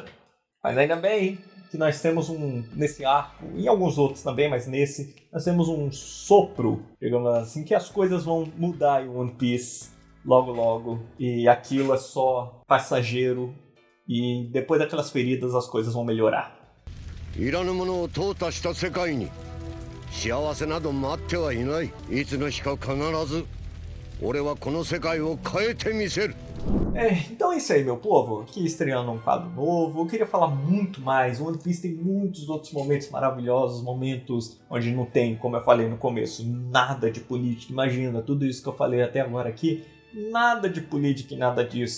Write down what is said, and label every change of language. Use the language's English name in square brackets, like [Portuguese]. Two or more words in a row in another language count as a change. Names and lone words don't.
[Portuguese] Mas ainda bem que nós temos nesse arco, e alguns outros também, mas nesse, nós temos um sopro, digamos assim, que as coisas vão mudar em One Piece logo logo. E aquilo é só passageiro e depois daquelas feridas as coisas vão melhorar. [Japanese] 幸せなど待ってはいない。いつの日か必ず俺はこの世界を変えてみせる。 [Portuguese] Então é isso aí, meu povo. Aqui estreando um quadro novo. Eu queria falar muito mais. O One Piece tem muitos outros momentos maravilhosos, momentos onde não tem, como eu falei no começo, nada de política. Imagina, tudo isso que eu falei até agora aqui, nada de política e nada disso.